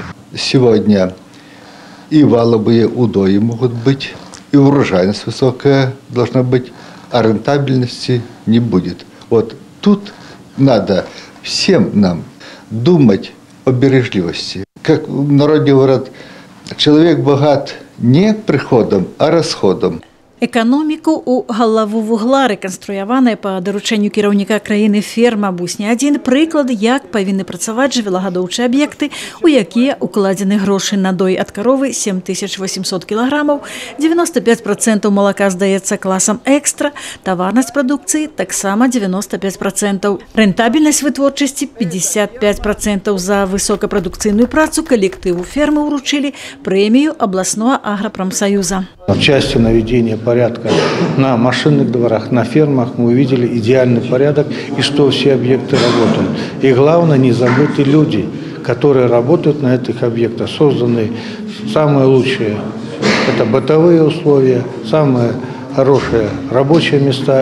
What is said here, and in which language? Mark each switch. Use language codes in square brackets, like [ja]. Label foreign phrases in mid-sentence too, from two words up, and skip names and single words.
[ru] Сегодня и валовые удои могут быть, и урожайность высокая должна быть, а рентабельности не будет. Вот тут надо всем нам думать о бережливости. Как в народе говорят, человек богат не приходом, а расходом. [be] Эканоміку ў галаву вугла рэканструяваная па даручэнню кіраўніка краіны ферма «Бус» не адзін прыклад, як павінны працаваць жывёлагадоўчыя аб'екты, у якія укладзены грошы на дой ад каровы 7800 кілаграмаў, 95% малака здаецца класам экстра, таварнасць прадукцыі таксама 95%. Рэнтабельнасць вытворчасці 55%. За высокапрадукцыйную працу калектыву фермы ўручылі прэмію абласного аграпрамсаюза. [ru] В части наведения порядка на машинных дворах, на фермах мы увидели идеальный порядок и что все объекты работают. И главное, не забыты люди, которые работают на этих объектах, созданы самые лучшие. Это бытовые условия, самые хорошие рабочие места.